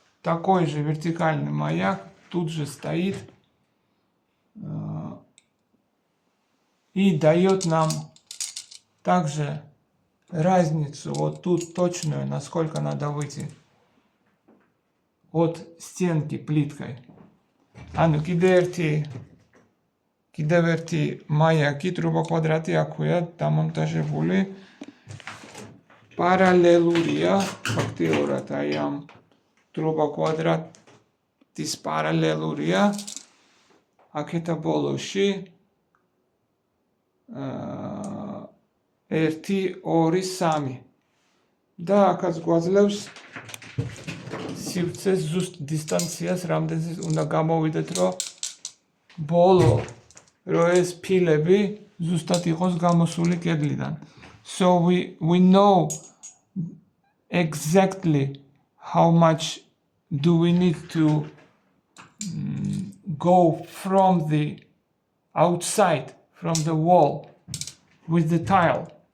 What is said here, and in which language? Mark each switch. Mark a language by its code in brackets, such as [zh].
[ru] Такой же вертикальный маяк тут же стоит и дает нам также разницу вот тут точную, насколько надо выйти от стенки плиткой. [ka] ანუ კიდევ ერთი მაიაკი ტრუბო კვადრატი აქვეა დამონტაჟებული. პარალელურია ფაქტიურად აი ამ ტრუბო კვადრატის პარალელურია. აქეთა ბოლოში 1 2 3 და აქაც გვაძლევს სივრცეს ზუსტ დისტანციას, რამდენიც უნდა გამოვიდეთ, რომ ბოლო რომ ეს ფილები ზუსტად იყოს გამოსული კედლიდან. [en] So we know exactly how much do we need to go from the outside, from the wall with the tile.